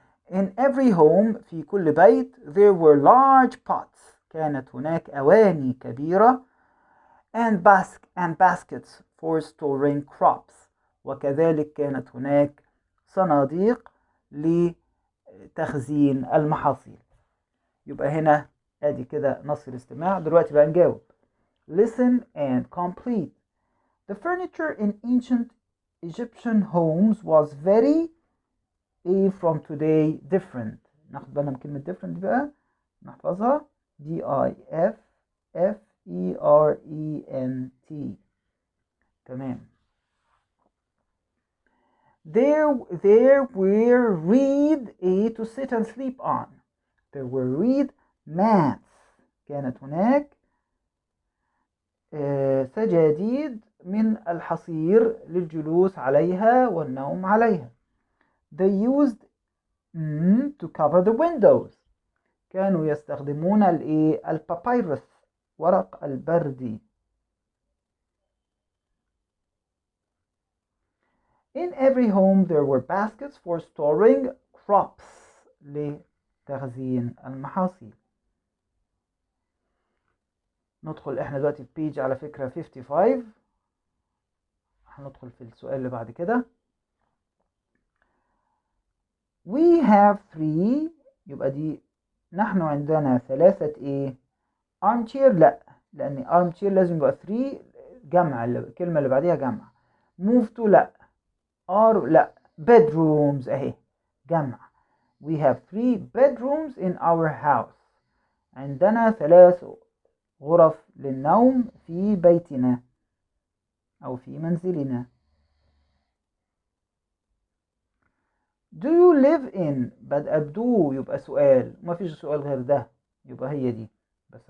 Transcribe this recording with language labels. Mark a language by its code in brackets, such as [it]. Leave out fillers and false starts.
[en] In every home [ar] في كل بيت [en] there were large pots. [ar] كانت هناك أواني كبيرة [en] and baskets for storing crops. [ar] وكذلك كانت هناك صناديق لتخزين المحاصيل. يبقى هنا ادي كده نص الاستماع. دلوقتي بقى نجاوب. [en] Listen and complete. The furniture in ancient Egyptian homes was very from today different. [ar] ناخد بالنا من كلمة different دي بقى نحفظها. [en] D-I-F-F-E-R-E-N-T. تمام. There were reed to sit and sleep on. There were reed mats. [ar] كانت هناك سجاديد من الحصير للجلوس عليها والنوم عليها. [en] They used to cover the windows. [ar] كانوا يستخدمون البابيروس ورق البردي. [en] In every home there were baskets for storing crops [ar] لتخزين المحاصيل. ندخل احنا دلوقتي في بيج على فكرة 55. هندخل في السؤال اللي بعد كده. [en] We have 3. [ar] يبقى دي نحن عندنا 3 armchair. لا، لأن armchair لازم يبقى 3 جمع، الكلمة اللي بعديها جمع. [en] move to [ar] لا، لا، bedrooms اهي جمع. [en] We have 3 bedrooms in our house. [ar] عندنا 3 غرف للنوم في بيتنا أو في منزلنا. [en] Do you live in [ar] بدأ بدو يبقى سؤال، ما فيش سؤال غير ده، يبقى هي دي بس.